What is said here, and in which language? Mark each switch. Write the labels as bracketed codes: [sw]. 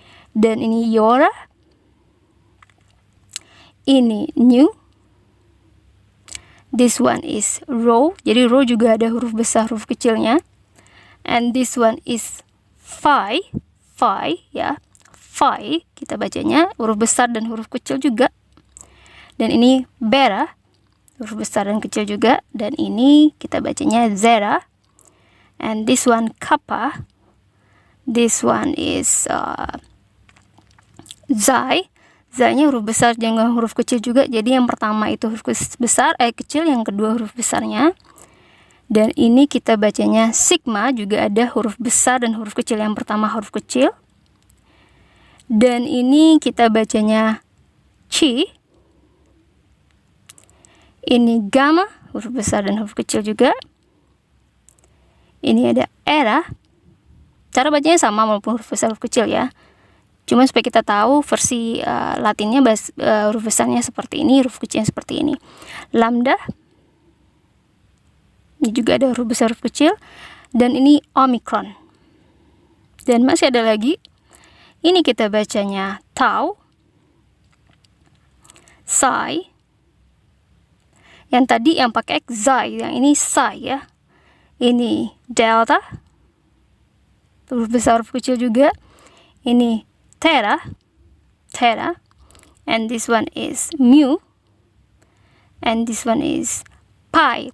[id] Dan ini Yora, ini new, [en] this one is Rho, [id] jadi Rho juga ada huruf besar, huruf kecilnya. [en] And this one is Phi, [id] ya, Phi, kita bacanya huruf besar dan huruf kecil juga. Dan ini Beta, huruf besar dan kecil juga. Dan ini kita bacanya Zeta. [en] And this one Kappa, this one is Xi. [id] Xi-nya huruf besar dan huruf kecil juga. Jadi yang pertama itu huruf besar, kecil, yang kedua huruf besarnya. Dan ini kita bacanya Sigma, juga ada huruf besar dan huruf kecil. Yang pertama huruf kecil. Dan ini kita bacanya Chi. Ini Gamma, huruf besar dan huruf kecil juga. Ini ada Eta. Cara bacanya sama walaupun huruf besar huruf kecil ya. Cuma supaya kita tahu versi Latinnya huruf besarnya seperti ini, huruf kecilnya seperti ini. Lambda. Ini juga ada huruf besar huruf kecil. Dan ini Omicron. Dan masih ada lagi. Ini kita bacanya Tau, Psi. Yang tadi yang pakai X, Xi, yang ini Psi ya. Ini Delta, huruf besar huruf kecil juga. Ini Theta, [en] and this one is Mu, and this one is Pi.